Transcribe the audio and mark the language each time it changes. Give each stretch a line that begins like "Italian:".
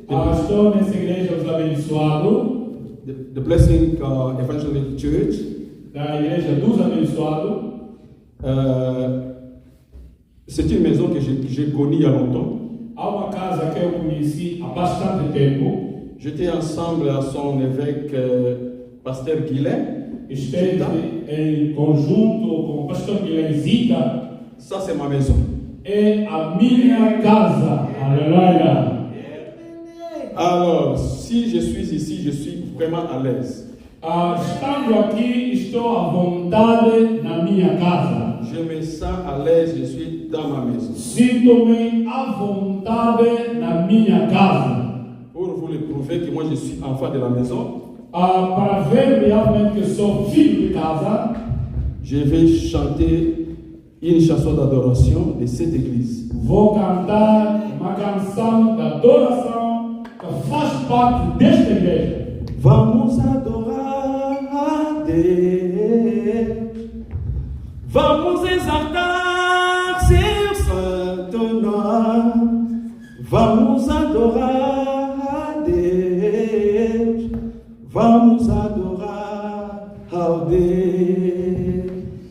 Portuguese: Estou nessa igreja dos abençoados.
English: The Blessing Evangelical Church.
Portuguese: Da igreja dos abençoados.
French: C'est une maison que j'ai connue il y a longtemps.
Portuguese: Há uma casa que eu conheci há bastante tempo.
French: J'étais ensemble à son évêque, pasteur Guilhem.
Portuguese: Esteve em conjunto com o pastor Guilhem Zita.
French: Ça, c'est ma maison.
Portuguese: É a minha casa. Aleluia.
French: Alors, si je suis ici, je suis vraiment à l'aise.
Portuguese: Estando aqui, estou à vontade na minha casa.
French: Je me sens à l'aise, je suis dans ma maison.
Portuguese: Sinto-me à vontade na minha casa.
French: Pour vous le prouver que moi je suis enfant de la maison,
Portuguese: para ver realmente que sou filho de casa,
French: je vais chanter une chanson d'adoration de cette église.
Portuguese: Vou cantar uma canção de adoração que faz parte desta igreja. Vamos adorar a Deus, vamos exaltar seu santo nome, vamos adorar a Deus, vamos adorar ao Deus.